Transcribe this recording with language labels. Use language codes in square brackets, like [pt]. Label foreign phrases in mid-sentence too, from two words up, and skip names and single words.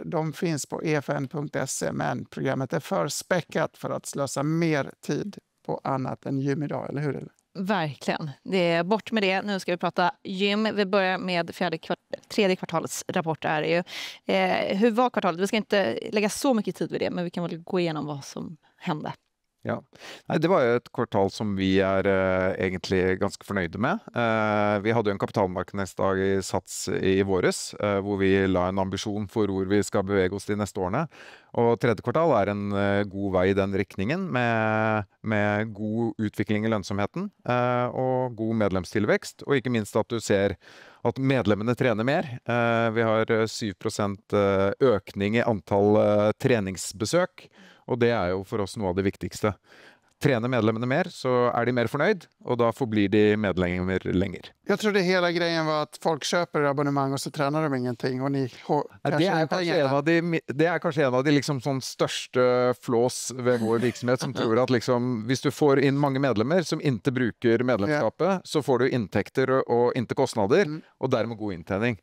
[sv] De finns på efn.se men programmet är för späckat för att slösa mer tid på annat än gym idag, eller hur? Verkligen. Det är bort med det. Nu ska vi prata gym. Vi börjar med tredje kvartalets rapport. Är det ju. Hur var kvartalet? Vi ska inte lägga så mycket tid vid det men vi kan väl gå igenom vad som hände. [no] Ja, det var jo et kvartal som vi egentlig ganske fornøyde med. Vi hadde jo en kapitalmarkedsdag i Sats i våres, hvor vi la en ambisjon for hvor vi skal bevege oss de neste årene. Og tredje kvartal en god vei i den riktningen, med god utvikling i lønnsomheten og god medlemstilvekst, og ikke minst at du ser at medlemmene trener mer. Vi har 7% økning i antall treningsbesøk, [sv] och det är ju för oss något av det viktigaste. Tränar medlemmarna mer så är de mer förnöjd och då förblir de medlemmar längre. Jag trodde hela grejen var att folk köper abonnemang och så tränar de ingenting och ni det är kanske en av de liksom sån största flås [no] ved vår virksomhet [sv] som tror att liksom hvis du får in många medlemmar som inte brukar medlemskapet så får du intäkter och inte kostnader och därmed god intjäning.